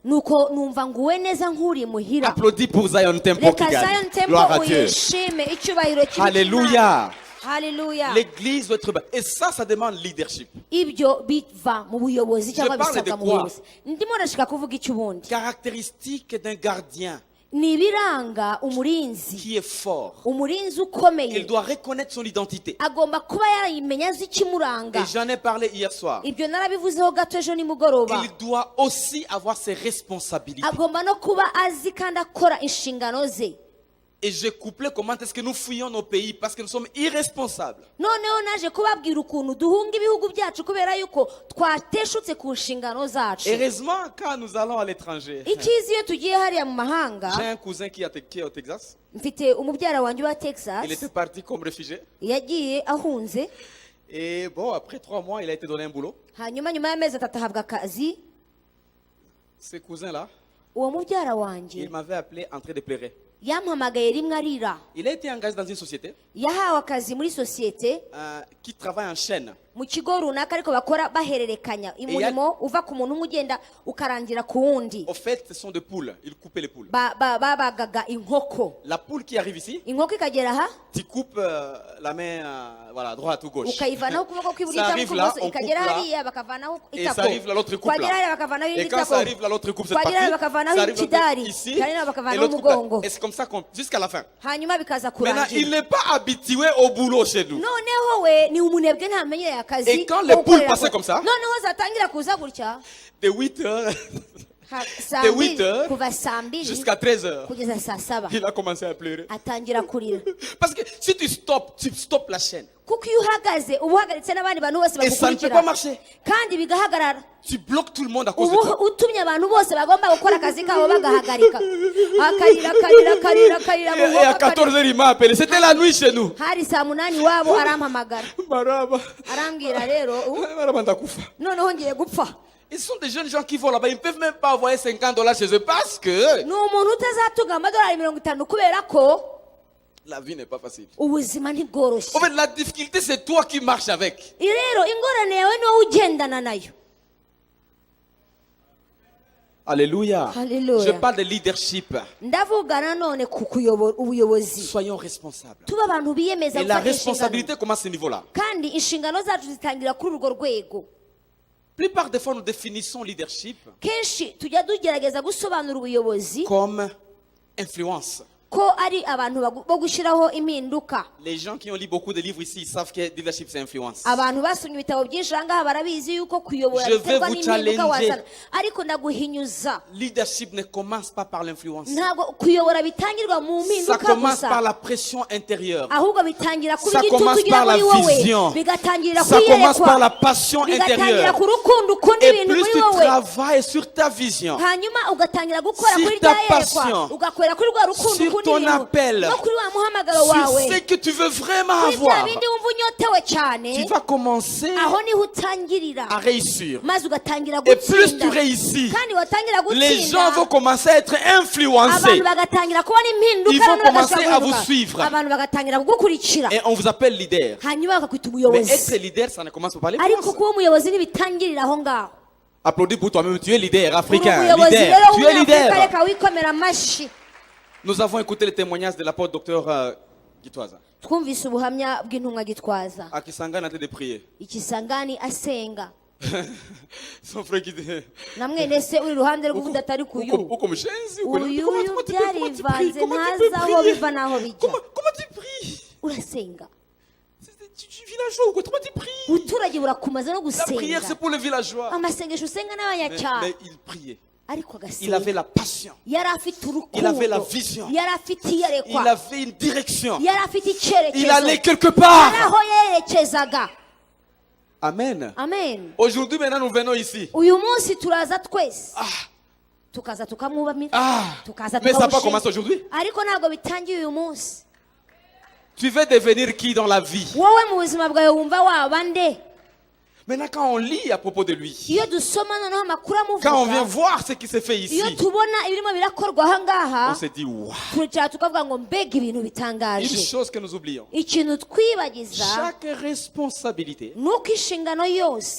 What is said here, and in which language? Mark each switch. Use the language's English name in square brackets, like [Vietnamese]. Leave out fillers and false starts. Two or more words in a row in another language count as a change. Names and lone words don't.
[Kinyarwanda] nuko numva nguwe neza nk'uri muhira. [French] Applaudis pour Zion Temple [Kinyarwanda] Reka Kigali. [French] Zion Temple Gloire à Dieu. [Kinyarwanda] uyishime, icyubahiro kiri [French] Alléluia. [Kinyarwanda] Haleluya. [French] L'église doit être belle. Et ça demande leadership. [Kinyarwanda] Ibyo biva mu buyobozi cyangwa [French] parle de [Kinyarwanda] bisabwa mu [French] quoi? [Kinyarwanda] buyobozi. Ndimo ndashaka kuvuga icy'ubundi. [French] Caractéristique d'un gardien [Kinyarwanda] Ni ibiranga umurinzi. [French] qui est fort. [Kinyarwanda] Umurinzi [French] Il [Kinyarwanda] ukomeye [French] doit reconnaître son identité. [Kinyarwanda] agomba kuba yarayimenya azi ikimuranga. [French] Et j'en ai parlé hier soir. [Kinyarwanda] Ibyo narabivuzeho gato ejo nimugoroba. [French] Il doit aussi avoir ses responsabilités. [Kinyarwanda] Agomba no kuba azi kandi akora inshingano ze. [French] Et j'ai couplé comment est-ce que nous fuyons nos pays parce que nous sommes irresponsables. [Kinyarwanda] Noneho naje kubabwira ukuntu duhunga ibihugu byacu kubera yuko twateshutse ku nshingano zacu. [French] Heureusement, quand nous allons à l'étranger, [Kinyarwanda] Icyiza iyo tugiye hariya mu mahanga, [French] j'ai un cousin qui est au Texas. [Kinyarwanda] mfite umubyara wanjye wa Texas, [French] Il était parti comme réfugié. [Kinyarwanda] yagiye ahunze, [French] Et bon, après 3 mois, il a été donné un boulot. [Kinyarwanda] hanyuma nyuma y'amezi 3 ahabwa akazi. [French] Ce cousin-là, [Kinyarwanda] Uwo mubyara wanjye [French] il m'avait appelé en train de pleurer. [Kinyarwanda] yampamagaye rimwe arira. [French] Il a été engagé dans une société [Kinyarwanda] Yahawe akazi muri sosiyete [French] qui travaille en chaîne. [Kinyarwanda] mu kigo runaka ariko bakora bahererekanya umurimo uva ku muntu umwe ugenda ukarangira ku wundi. [French] Au fait, ce sont des poules. Il coupait les poules. [Kinyarwanda] Babagaga inkoko, [French] La poule qui arrive ici, [Kinyarwanda] inkoko ikagera aha [French] tu coupes la main voilà, droite ou gauche. [Kinyarwanda] ukayivanaho ukuboko kw'iburyo [French] Ça [Kinyarwanda] cyangwa [French] arrive là, [Kinyarwanda] kw'ibumoso, [French] on coupe [Kinyarwanda] ikagera [French] là. [Kinyarwanda] hariya bakavanaho [French] Et ça [Kinyarwanda] itako, [French] arrive là, l'autre coupe [Kinyarwanda] kwagera hariya [French] là. [Kinyarwanda] bakavanaho [French] Et [Kinyarwanda] irindi [French] quand ça [Kinyarwanda] tako, [French] arrive là, l'autre coupe cette partie. [Kinyarwanda] kwagera hariya [French] Ça [Kinyarwanda] bakavanaho [French] arrive [Kinyarwanda] ikidari, [French] ici. [Kinyarwanda] kandi hariya [French] Et [Kinyarwanda] bakavanaho [French] l'autre coupe là. [Kinyarwanda] umugongo, [French] Et c'est comme ça jusqu'à la fin. [Kinyarwanda] hanyuma bikaza [French] Maintenant, il [Kinyarwanda] kurangira. [French] n'est pas habitué au boulot chez nous. [Kinyarwanda] Noneho we ni umunebwe ntamenyereye akazi. [French] Et quand les [Kinyarwanda] ko [French] poules [Kinyarwanda] gukorera [French] passaient [Kinyarwanda] ku- [French] comme ça, [Kinyarwanda] noneho zatangira kuza gutya [French] De 8 heures [Kinyarwanda] saa [French] De [Kinyarwanda] mbiri, [French] 8 heures [Kinyarwanda] kuva saa mbiri [French] jusqu'à 13 heures, [Kinyarwanda] kugeza saa saba [French] il a commencé à pleurer. [Kinyarwanda] atangira kurira. [French] Parce que si tu stoppes la chaîne. [Kinyarwanda] Kuko iyo uhagaze uba uhagaritse n'abandi bantu bose [French] Et ça ne peut [Kinyarwanda] bagukurikira [French] pas marcher. [Kinyarwanda] kandi bigahagarara. [French] Tu bloques tout le monde à cause de [Kinyarwanda] ubu [French] toi. [Kinyarwanda] utumye abantu bose bagomba gukora akazi kabo bagahagarika. Akarira mu [French] Et à [Kinyarwanda] nkoko, [French] 14 heures, il m'a appelé. C'était la nuit chez nous. [Kinyarwanda] hari saa munani iwabo arampamagara Maraba. arambwira rero [Swahili] Maraba ndakufa. [Kinyarwanda] noneho ngiye gupfa. [French] Ils sont des jeunes gens qui vont là-bas. Ils ne peuvent même pas envoyer $50 chez eux parce que [Kinyarwanda] ni umuntu utazatunga amadolari 50 kubera ko [French] la vie n'est pas facile. [Kinyarwanda] ubuzima ntibworoshye. [French] En fait, la difficulté, c'est toi qui marches avec. [Kinyarwanda] rero ingorane yawe ni wowe ugendana nayo. [French] Alléluia. Alléluia. Je parle de leadership. [Kinyarwanda] ndavuga nanone ku kuyobora ubuyobozi. [French] Soyons responsables. [Kinyarwanda] tuba abantu biyemeza [French] Et la [Kinyarwanda] gufata [French] responsabilité [Kinyarwanda] inshingano, [French] commence à ce niveau-là. [Kinyarwanda] kandi inshingano zacu zitangira kuri urwo rwego. [French] Plupart des fois, nous définissons leadership [Kinyarwanda] kenshi tujya tugerageza gusobanura ubuyobozi [French] comme influence. [Kinyarwanda] ko ari abantu bo gushyiraho impinduka. [French] Les gens qui ont lu beaucoup de livres ici, ils savent que leadership c'est influence. [Kinyarwanda] Abantu basomye ibitabo byinshi aha ngaha barabizi yuko kuyobora [French] Je vais [Kinyarwanda] biterwa [French] vous [Kinyarwanda] n'impinduka [French] challenger. [Kinyarwanda] wazana. Ariko ndaguhinyuza, [French] Leadership ne commence pas par l'influence. [Kinyarwanda] ntabwo kuyobora bitangirwa mu [French] Ça [Kinyarwanda] mpinduka [French] commence par [Kinyarwanda] gusa, [French] la pression intérieure. [Kinyarwanda] ahubwo bitangira kuba [French] Ça [Kinyarwanda] igitutu [French] commence [Kinyarwanda] ugira [French] par la [Kinyarwanda] muri wowe, [French] vision. [Kinyarwanda] bigatangirira [French] Ça commence par la [Kinyarwanda] kuyerekwa, [French] passion [Kinyarwanda] bigatangira [French] intérieure. [Kinyarwanda] ku rukundo ukunda [French] Et [Kinyarwanda] ibintu [French] plus [Kinyarwanda] muri [French] tu [Kinyarwanda] wowe, [French] travailles sur ta vision, [Kinyarwanda] hanyuma ugatangira gukora [French] Sur [Kinyarwanda] kuri [French] ta [Kinyarwanda] rya [French] passion, [Kinyarwanda] yerekwa, ugakorera kuri rwa rukundo [French] sur [Kinyarwanda] ukunda [French] ton [Kinyarwanda] ibintu, [French] appel, [Kinyarwanda] no kuri wa muhamagaro [French] sur [Kinyarwanda] wawe, [French] ce que tu veux vraiment [Kinyarwanda] kuri bya [French] avoir, [Kinyarwanda] bindi wumva unyotewe cyane, [French] tu vas commencer [Kinyarwanda] aho niho utangirira, [French] à réussir. [Kinyarwanda] maze ugatangira [French] Et plus tu [Kinyarwanda] gutsinda, [French] réussis, [Kinyarwanda] kandi watangira [French] les gens vont [Kinyarwanda] gutsinda, [French] commencer à être influencés. [Kinyarwanda] abantu bagatangira kubona [French] Ils [Kinyarwanda] impinduka, [French] vont [Kinyarwanda] noneho [French] commencer [Kinyarwanda] bagashobora [French] à vous [Kinyarwanda] guhinduka. [French] suivre. [Kinyarwanda] Abantu bagatangira kugukurikira, [French] Et on vous appelle leader. [Kinyarwanda] hanyuma bakakwita [French] Mais [Kinyarwanda] umuyobozi. [French] être leader, ça ne commence pas par [Kinyarwanda] Ariko [French] l'influence. [Kinyarwanda] kuba umuyobozi ntibitangirira aho ngaho. [French] Applaudis pour toi-même, tu es leader [Kinyarwanda] Uri [French] africain. [Kinyarwanda] umuyobozi [French] Leader. [Kinyarwanda] rero [French] Tu es [Kinyarwanda] w'umunyafurika, [French] leader. [Kinyarwanda] reka wikomera amashyi. [French] Nous avons écouté le témoignage de l'apôtre docteur Gitwaza. [Kinyarwanda] Twumvise ubuhamya bw'intumwa Gitwaza, [French] À Kisangani en train de prier. [Kinyarwanda] Ikisangani asenga, [French] Son frère qui dit [Kinyarwanda] na mwene se uri iruhande rw'undi atari kuyu. uko mushenzi uko Uyu [French] comment tu peux [Kinyarwanda] byarivanze, [French] comment tu [Kinyarwanda] ntazi [French] peux [Kinyarwanda] aho [French] prier [Kinyarwanda] biva n'aho bijya. [French] comment tu pries [Kinyarwanda] Urasenga, [French] tu villageois ou quoi comment tu pries [Kinyarwanda] ubuturage burakumaza no [French] la prière c'est [Kinyarwanda] gusenga. [French] pour les villageois [Kinyarwanda] Amasengesho usenga n'abanyacyaro, [French] mais il priait [Kinyarwanda] ariko [French] il avait [Kinyarwanda] agasenga. [French] la passion [Kinyarwanda] Yari afite [French] Il avait la [Kinyarwanda] urukundo, [French] vision. [Kinyarwanda] yari afite [French] il [Kinyarwanda] iyerekwa, [French] avait une direction [Kinyarwanda] yari afite [French] il [Kinyarwanda] icyerekezo, [French] allait quelque [Kinyarwanda] yari [French] part [Kinyarwanda] aho yerekezaga. [French] amen [Kinyarwanda] Amen. [French] aujourd'hui maintenant nous venons ici [Kinyarwanda] Uyu munsi turaza twese ah tukaza tukamwubamira, ah tukaza [French] mais ça n'a pas [Kinyarwanda] tukawushima. [French] commencé aujourd'hui [Kinyarwanda] Ariko ntabwo bitangiye uyu munsi. [French] tu veux devenir qui dans la vie [Kinyarwanda] Wowe mu buzima bwawe wumva waba nde? [French] maintenant quand on lit à propos de lui [Kinyarwanda] Iyo dusoma noneho amakuru [French] quand on vient [Kinyarwanda] amuvuga, [French] voir ce qui se fait [Kinyarwanda] iyo [French] ici [Kinyarwanda] tubona ibirimo birakorwa aha [French] on [Kinyarwanda] ngaha, [French] se dit waouh [Kinyarwanda] turicara tukavuga ngo mbega ibintu [French] une [Kinyarwanda] bitangaje. [French] chose que nous oublions [Kinyarwanda] Ikintu twibagiza [French] chaque responsabilité [Kinyarwanda] ni uko inshingano yose